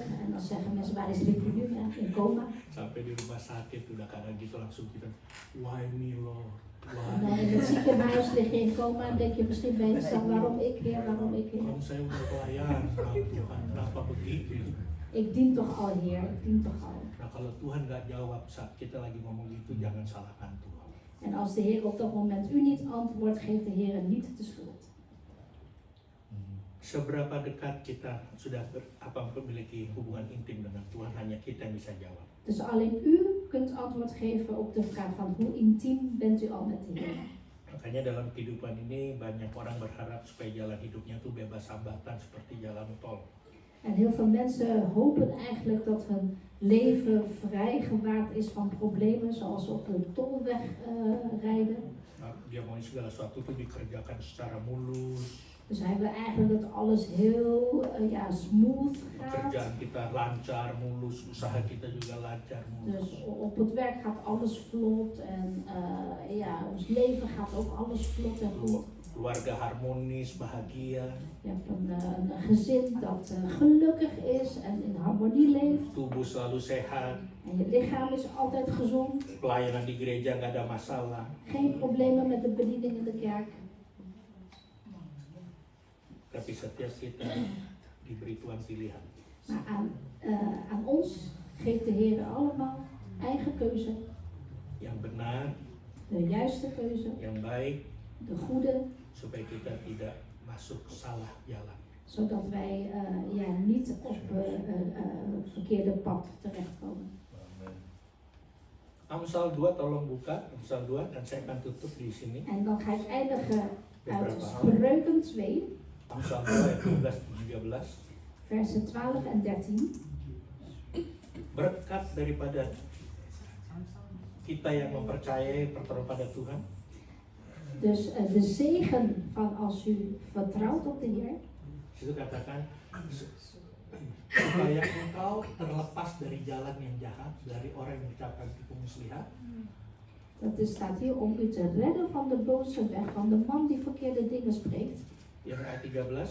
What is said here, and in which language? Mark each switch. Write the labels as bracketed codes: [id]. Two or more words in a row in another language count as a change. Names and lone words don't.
[nl] En dan zeggen mensen, waar is Ricky nu? Ja, in coma. [id] Sampai di rumah sakit udah kadang gitu langsung kita, [en] why me Lord? [nl] En dan in het ziekenhuis lig je in coma en denk je misschien bij jezelf, waarom ik Heer, waarom ik Heer? [id] Kan saya udah pelayan, Tuhan kenapa begitu? [nl] Ik dien toch al Heer, ik dien toch al. [id] Nah kalau Tuhan nggak jawab saat kita lagi ngomong gitu, jangan salahkan Tuhan. [nl] En als de Heer op dat moment u niet antwoordt, geeft de Heer niet de schuld. [id] Seberapa dekat kita sudah memiliki hubungan intim dengan Tuhan, hanya kita yang bisa jawab. [nl] Dus alleen u kunt antwoord geven op de vraag van hoe intiem bent u al met de Heer. [id] Makanya dalam kehidupan ini banyak orang berharap supaya jalan hidupnya tuh bebas hambatan seperti jalan tol. [nl] En heel veel mensen hopen eigenlijk dat hun leven vrijgewaard is van problemen, zoals op de tolweg rijden. [id] Nah, dia mau segala sesuatu tuh dikerjakan secara mulus. [nl] Dus hij wil eigenlijk dat alles heel smooth gaat. [id] Pekerjaan kita lancar, mulus, usaha kita juga lancar, mulus. [nl] Dus op het werk gaat alles vlot en ons leven gaat ook alles vlot en goed. [id] Keluarga harmonis, bahagia. [nl] Je hebt een gezin dat gelukkig is en in harmonie leeft. [id] Tubuh selalu sehat. [nl] En je lichaam is altijd gezond. [id] Pelayanan di gereja nggak ada masalah. [nl] Geen problemen met de bediening in de kerk. [id] Tapi setiap kita diberi Tuhan pilihan. [nl] Maar aan ons geeft de Heer allemaal eigen keuze. [id] Yang benar, [nl] De juiste keuze, [id] yang baik, [nl] de goede. [id] supaya kita tidak masuk salah jalan. [nl] Zodat wij niet op het verkeerde pad terechtkomen. [id] Amsal 2 tolong buka, Amsal 2 dan saya akan tutup di sini. [nl] En dan ga ik eindigen uit Spreuken 2, [id] Amsal 2 ayat 12-13. [nl] versen 12 en 13. [id] Berkat daripada kita yang mempercayai percaya pada Tuhan. [nl] Dus de zegen van als u vertrouwt op de Heer. [id] Itu katakan supaya engkau terlepas dari jalan yang jahat, dari orang yang mengucapkan tipu muslihat. [nl] Dat staat hier om u te redden van de boze weg, van de man die verkeerde dingen spreekt. [id] Yang ayat 13,